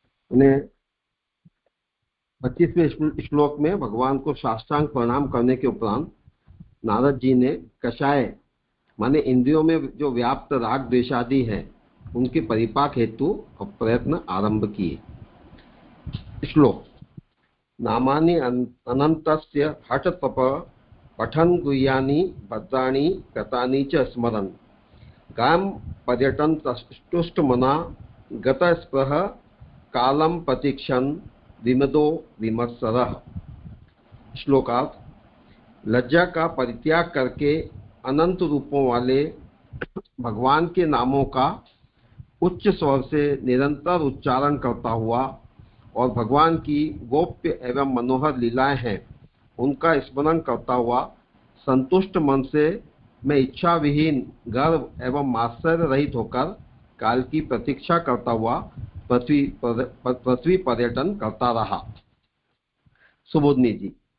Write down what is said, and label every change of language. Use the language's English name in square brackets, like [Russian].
[Hindi] उन्हें 25वें श्लोक में भगवान को साष्टांग प्रणाम करने के उपरांत नारद जी ने कषाय माने इंद्रियों में जो व्याप्त राग द्वेषादि है उनके परिपाक हेतु प्रयत्न आरंभ किए। श्लोक। [Sanskrit] नामानि अनन्तस्य हठतप पठन् गुह्यानि भद्राणि गतानि च स्मरन् गां पर्यटन् तुष्टमना गतस्पृह कालं प्रतीक्षन् विमदो विमत्सरः। [Hindi] श्लोकार्थ। लज्जा का परित्याग करके अनंत रूपों वाले भगवान के नामों का उच्च स्वर से निरंतर उच्चारण करता हुआ और भगवान की गोप्य एवं मनोहर लीलाएं हैं उनका स्मरण करता हुआ संतुष्ट मन से मैं इच्छा विहीन गर्व एवं मात्सर्य रहित होकर काल की प्रतीक्षा करता हुआ पृथ्वी पर्यटन करता रहा। सुबोधनी जी।